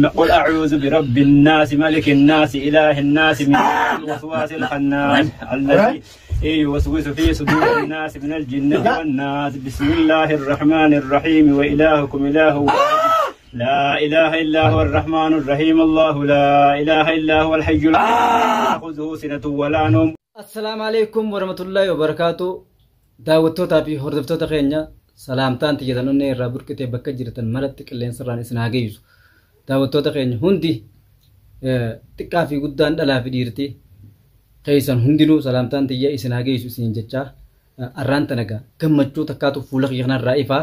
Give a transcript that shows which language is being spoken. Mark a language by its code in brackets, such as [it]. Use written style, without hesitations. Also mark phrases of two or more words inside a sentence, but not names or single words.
[ar] قل أعوذ برب الناس ملك الناس إله الناس من الوسواس الخناس الذي يوسوس في صدور الناس من الجنة والناس. بسم الله الرحمن الرحيم. وإلهكم إله واحد لا إله إلا هو الرحمن الرحيم. الله لا إله إلا هو الحي لا تأخذه سنة ولا نوم. السلام عليكم ورحمة الله وبركاته. [om] daawwattoota fi hordoftoota keenya salaamtaan xiyyatanonni irraa burqitee bakka jirtan malatti qilleensa irraan isin haa geessu. Daawwattoota keenya hundi xiqqaa fi guddaan dhalaa fi dhiirtii keessan hundinuu salaamtaan xiyya isin haa geessu isin jechaa arraan tanaga gammachuu takkaatu fuula kiyyan irraa ifaa.